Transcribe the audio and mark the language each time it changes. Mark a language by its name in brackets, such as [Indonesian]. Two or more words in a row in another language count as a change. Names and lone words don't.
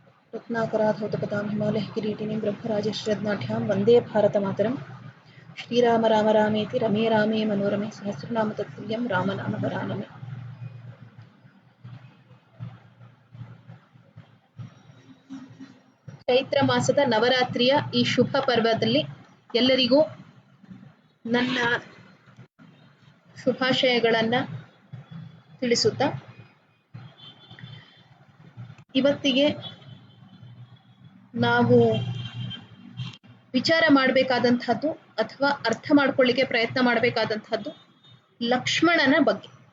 [Sanskrit] रत्नाकराधौतपतां हिमालय किरीटिनीं ब्रह्मराजश्रद्नाढ्यां वन्दे भारतमातरं। श्रीराम राम रामेति रमे रामे मनोरमे सहस्रनाम तत्तुल्यं रामनाम वरानने। [Kannada] ಚೈತ್ರ ಮಾಸದ ನವರಾತ್ರಿಯ ಈ ಶುಭ ಪರ್ವದಲ್ಲಿ ಎಲ್ಲರಿಗೂ ನನ್ನ ಶುಭಾಶಯಗಳನ್ನ ತಿಳಿಸುತ್ತಾ ಇವತ್ತಿಗೆ ನಾವು ವಿಚಾರ ಮಾಡಬೇಕಾದಂತಹದ್ದು ಅಥವಾ ಅರ್ಥ ಮಾಡ್ಕೊಳ್ಳಿಕ್ಕೆ ಪ್ರಯತ್ನ ಮಾಡಬೇಕಾದಂತಹದ್ದು ಲಕ್ಷ್ಮಣನ ಬಗ್ಗೆ.